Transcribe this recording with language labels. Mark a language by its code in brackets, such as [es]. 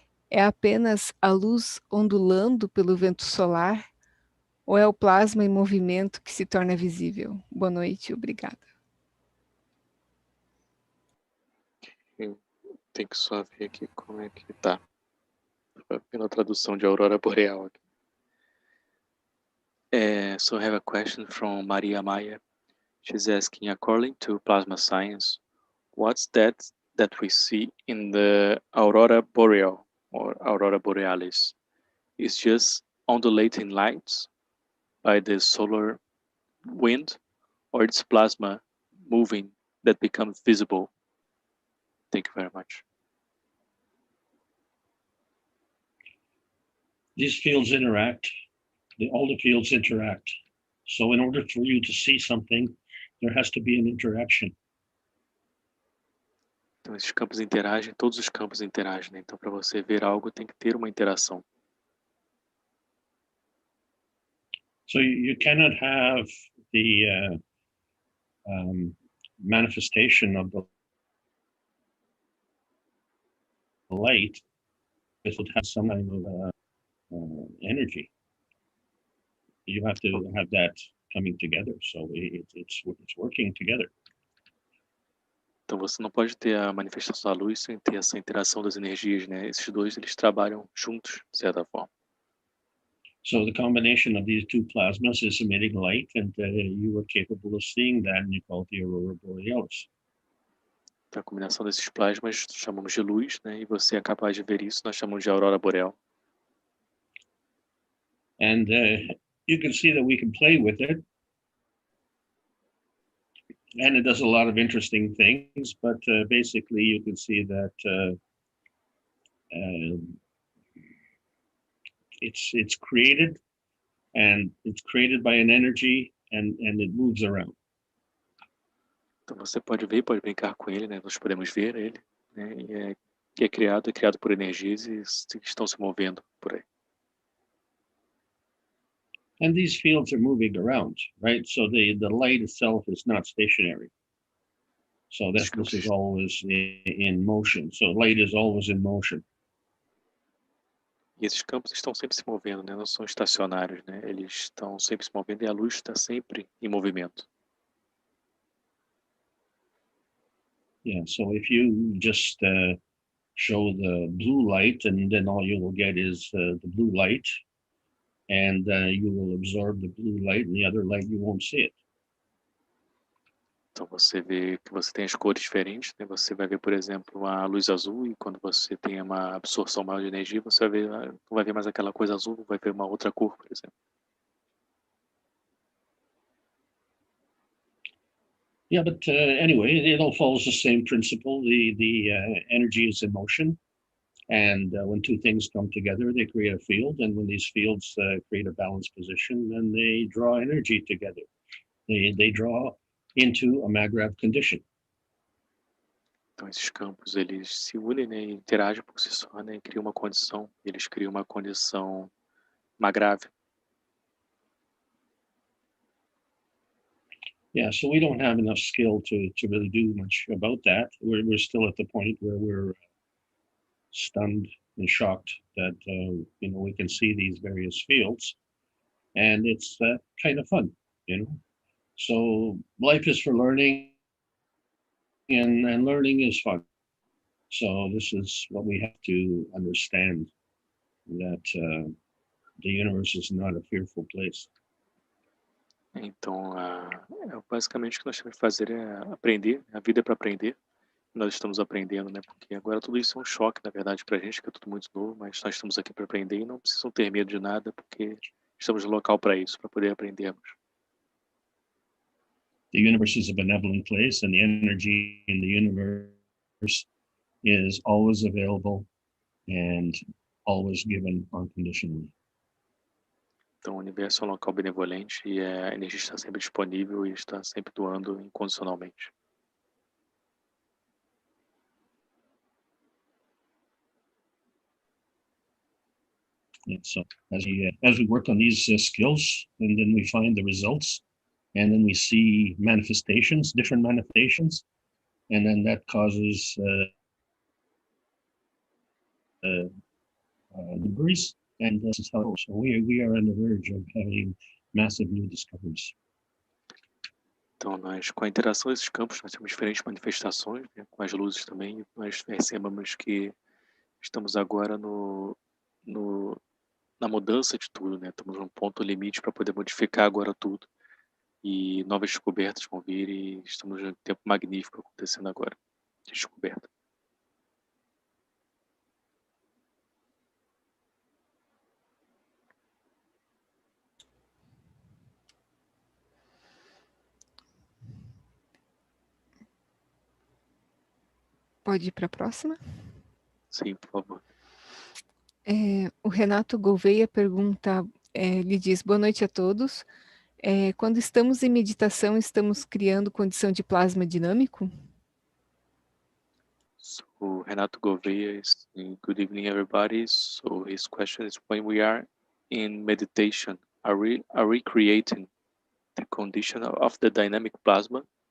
[pt] É apenas a luz ondulando pelo vento solar? Ou é o plasma em movimento que se torna visível? Boa noite, obrigada. Tem que só ver aqui como é que tá. Pela tradução de aurora boreal aqui. [en] So I have a question from Maria Maia. She's asking, according to plasma science, what's that we see in the aurora boreal or aurora borealis? is just undulating lights by the solar wind, or it's plasma moving that becomes visible? Thank you very much. These fields interact. All the fields interact. So in order for you to see something, there has to be an interaction. [pt] Então esses campos interagem, todos os campos interagem, né? Então para você ver algo tem que ter uma interação. [en] So you cannot have the manifestation of the light if it has some kind of energy. You have to have that coming together, so it's working together. [pt] Então você não pode ter a manifestação da luz sem ter essa interação das energias, né? Esses dois eles trabalham juntos, de certa forma. [en] So the combination of these two plasmas is emitting light, and you are capable of seeing that, and you call it the aurora borealis. [pt] Então a combinação desses plasmas chamamos de luz, né? E você é capaz de ver isso, nós chamamos de aurora boreal. [en] And you can see that we can play with it. And it does a lot of interesting things, but basically you can see that it's created, and it's created by an energy, and it moves around. [pt] Então você pode ver, pode brincar com ele, né? Nós podemos ver ele, né? E é criado por energias e estão se movendo por aí. [en] And these fields are moving around, right? So the light itself is not stationary. So this is always in motion. So light is always in motion. [pt] E esses campos estão sempre se movendo, né? Não são estacionários, né? Eles estão sempre se movendo e a luz está sempre em movimento. [en] Yeah, so if you just show the blue light, and then all you will get is the blue light, and you will absorb the blue light, and the other light you won't see it. [pt] Então você vê que você tem as cores diferentes, né? Você vai ver, por exemplo, a luz azul, e quando você tem uma absorção maior de energia, você vai ver, não vai ver mais aquela coisa azul, vai ver uma outra cor, por exemplo. [en] Yeah, but anyway, it all follows the same principle. The energy is in motion, and when two things come together, they create a field, and when these fields create a balanced position, then they draw energy together. They draw into a Magravs condition. [pt] Então esses campos eles se unem, né, e interagem por si só, né, e criam uma condição. Eles criam uma condição Magravs. [en] Yeah, so we don't have enough skill to really do much about that. We're still at the point where we're stunned and shocked that we can see these various fields, and it's kind of fun, So life is for learning, and learning is fun. So this is what we have to understand, that the universe is not a fearful place. [pt] Então, basicamente o que nós temos que fazer é aprender. A vida é para aprender. Nós estamos aprendendo, né? Porque agora tudo isso é um choque, na verdade, para a gente, que é tudo muito novo, mas nós estamos aqui para aprender e não precisam ter medo de nada, porque estamos no local para isso, para poder aprendermos. [en] The universe is a benevolent place, and the energy in the universe is always available and always given unconditionally. [pt] Então, o universo é um local benevolente e a energia está sempre disponível e está sempre doando incondicionalmente. [en] And so as we work on these skills, and then we find the results, and then we see manifestations, different manifestations, and then that causes debris, and this is how it goes. So we are on the verge of having massive new discoveries. [pt] Então, com a interação desses campos, nós temos diferentes manifestações, né, com as luzes também. Nós percebemos que estamos agora na mudança de tudo, né? Estamos num ponto limite para poder modificar agora tudo. E novas descobertas vão vir e estamos num tempo magnífico acontecendo agora, de descoberta. Pode ir para a próxima? Sim, por favor. O Renato Gouveia pergunta, ele diz, boa noite a todos. Quando estamos em meditação, estamos criando condição de plasma dinâmico? [en] So Renato Gouveia is saying, good evening, everybody. So his question is, when we are in meditation, are we creating the condition of the dynamic plasma?